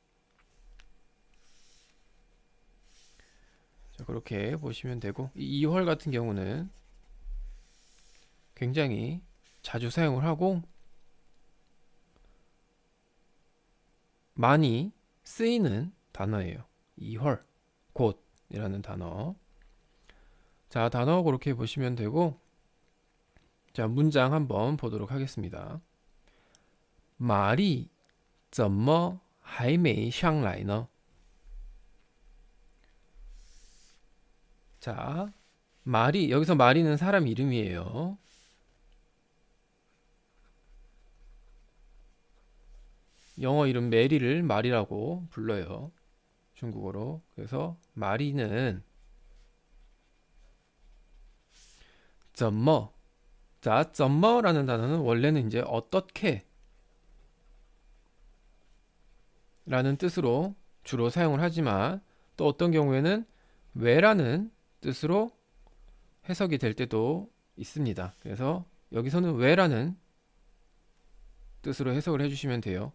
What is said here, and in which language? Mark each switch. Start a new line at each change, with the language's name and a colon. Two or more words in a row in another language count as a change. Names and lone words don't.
Korean: 자, 그렇게 보시면 되고, 이 이헐 같은 경우는 굉장히 자주 사용을 하고 많이 쓰이는 단어예요. 이헐, 곧이라는 단어. 자, 단어 그렇게 보시면 되고, 자, 문장 한번 보도록 하겠습니다.
Chinese: 玛丽怎么还没上来呢?
Korean: 자, 마리, 여기서 마리는 사람 이름이에요. 영어 이름 메리를 마리라고 불러요. 중국어로. 그래서 마리는 怎么? 자, 怎么 라는 단어는 원래는 이제 어떻게 라는 뜻으로 주로 사용을 하지만 또 어떤 경우에는 왜라는 뜻으로 해석이 될 때도 있습니다. 그래서 여기서는 왜라는 뜻으로 해석을 해주시면 돼요.